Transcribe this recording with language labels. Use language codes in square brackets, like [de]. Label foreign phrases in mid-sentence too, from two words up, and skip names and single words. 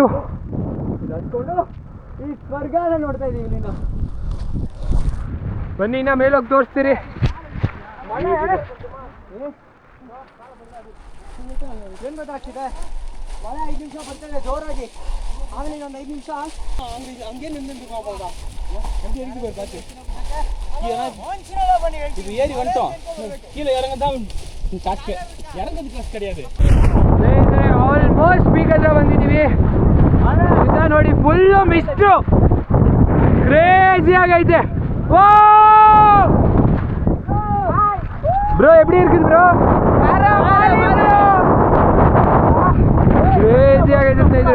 [kn] ಹತ್ಕೊಂಡು ಈ ಸ್ವರ್ಗನ ನೋಡ್ತಾ ಇದೀವಿ ಇಲ್ಲಿಂದ. ಬನ್ನಿ, ಇನ್ನ ಮೇಲೋಗಿ ತೋರಿಸ್ತೀರಿ. ಏನ್ ಗೊತ್ತಾಗ್ತಿದೆ, ಮಳೆ 5 ನಿಮಿಷ ಬರ್ತದೆ ಜೋರಾಗಿ. ಆಮೇಲೆ ಇನ್ನೊಂದು 5 ನಿಮಿಷ ಹಂಗೆ ನಿಂತಿರ್ಬೋದಾ? [ta] இது ஏறி வந்துட்டோம். கீழே இறங்கதான் காசு இறங்கிறது காசு கிடையாது. [en] almost peak [kn] ಹತ್ರ ಬಂದಿದ್ದೀವಿ. ಇದ ನೋಡಿ [en] full mist, [kn] ಕ್ರೇಜಿ ಆಗೈತೆ. ಓ ಬ್ರೋ, [ta] எப்படி இருக்குது [kn] ಬ್ರೋ? ಕ್ರೇಜಿ ಆಗೈತೆ ಸ್ನೇಹಿತರು.